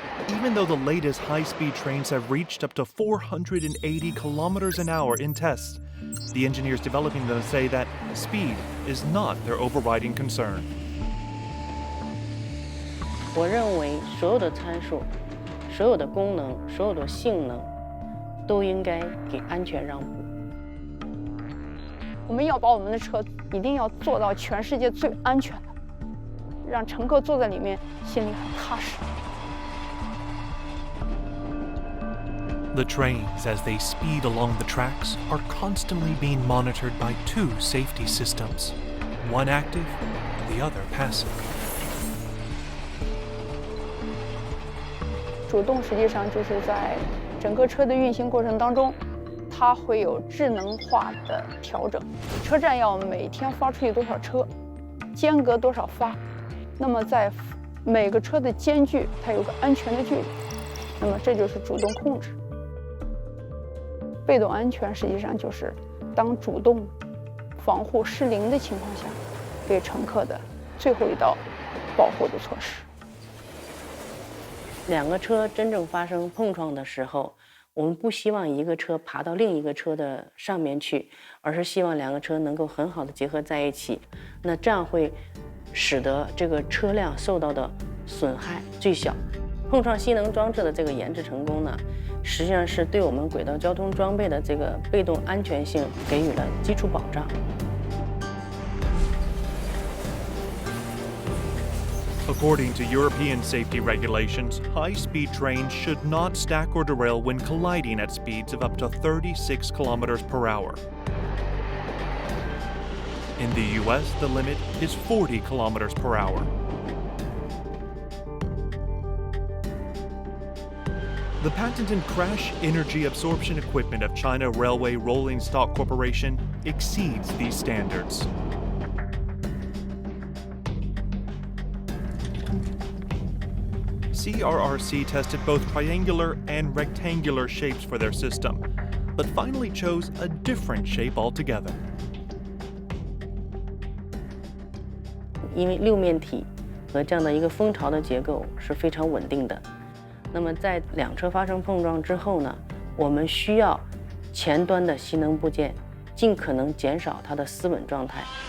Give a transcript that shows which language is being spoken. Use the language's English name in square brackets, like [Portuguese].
[English] Even though the latest high-speed trains have reached up to 480 kilometers an hour in tests, the engineers developing them say that speed is not their overriding concern. [Chinese] 我认为所有的参数、所有的功能、所有的性能，都应该给安全让步。我们要把我们的车一定要做到全世界最安全的，让乘客坐在里面心里很踏实。 [English] The trains, as they speed along the tracks, are constantly being monitored by 2 safety systems, one active, the other passive. [Chinese] 主动实际上就是在整个车的运行过程当中，它会有智能化的调整。车站要每天发出去多少车，间隔多少发，那么在每个车的间距，它有个安全的距离，那么这就是主动控制。被动安全实际上就是当主动防护失灵的情况下，给乘客的最后一道保护的措施。两个车真正发生碰撞的时候，我们不希望一个车爬到另一个车的上面去，而是希望两个车能够很好的结合在一起。那这样会使得这个车辆受到的损害最小。碰撞吸能装置的这个研制成功呢， 实际上是对我们轨道交通装备的这个被动安全性给予了基础保障。 [English] According to European safety regulations, high-speed trains should not stack or derail when colliding at speeds of up to 36 kilometers per hour. In the US, the limit is 40 kilometers per hour. The patented crash energy absorption equipment of China Railway Rolling Stock Corporation exceeds these standards. CRRC tested both triangular and rectangular shapes for their system, but finally chose a different shape altogether. [Chinese] 因为六面体和这样的一个蜂巢的结构是非常稳定的。那么在两车发生碰撞之后呢，我们需要前端的吸能部件尽可能减少它的丝稳状态。